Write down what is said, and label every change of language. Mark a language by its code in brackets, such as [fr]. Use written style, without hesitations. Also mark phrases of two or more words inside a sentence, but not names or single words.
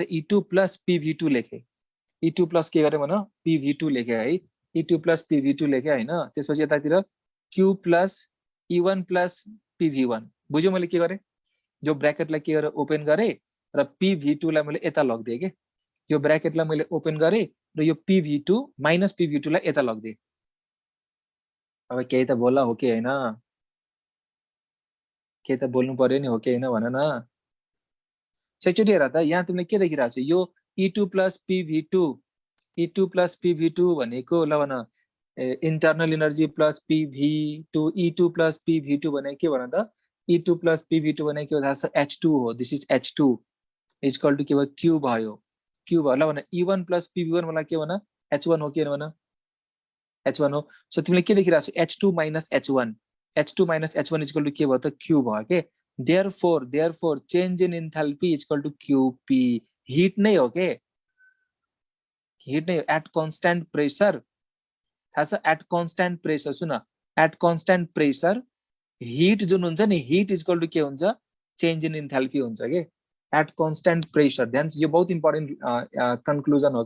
[ne] e2 प्लस pv2 लेखेँ। e2 प्लस के गरेँ भन? pv2 लेखेँ है। e2 प्लस pv2 लेखेँ होइन। त्यसपछि यतातिर q प्लस e1 प्लस pv1। बुझ्यो मैले के गरेँ? यो ब्र्याकेटलाई के गरेँ? ओपन गरेँ र pv2 लाई मैले यता लगिदिएँ के। यो ब्र्याकेटलाई मैले ओपन गरेँ र यो pv2 माइनस pv2 लाई यता लगिदिएँ। अब केही त बोल्ला हो कि होइन? केही त बोल्नु पर्यो नि, हो कि होइन भन न? एकचोटि हेर त, यहाँ तिमीले के देखिरहेको छ? यो e2 प्लस pv2, e2 प्लस pv2 भनेको ल भन [en] internal energy [ne] प्लस pv2, e2 प्लस pv2 भने के भन त? e2 प्लस pv2 भने के हो थाहा छ? h2 हो। [en] this is h2 is equal to [ne] के भयो? क्यू भयो। क्यू भयो। ल भन, e1 प्लस pv1 मलाई के भन? h1 हो कि भन? h1 हो। सो तिमीले के देखिरहेको छ? h2 माइनस h1, h2 माइनस h1 [en] is equal to [ne] के भयो त? क्यू भयो के। [en] therefore change in enthalpy is equal to qp। [ne] हिट नै हो के, हिट नै हो। [en] at constant pressure [ne] थाहा छ? [en] at constant pressure [ne] सुन, [en] at constant pressure heat [ne] जुन हुन्छ नि, [en] heat is equal to [ne] के हुन्छ? [en] change in enthalpy [ne] हुन्छ के। [en] at constant pressure, [ne] ध्यान, यो बहुत इम्पोर्टेन्ट कन्क्लुजन हो के।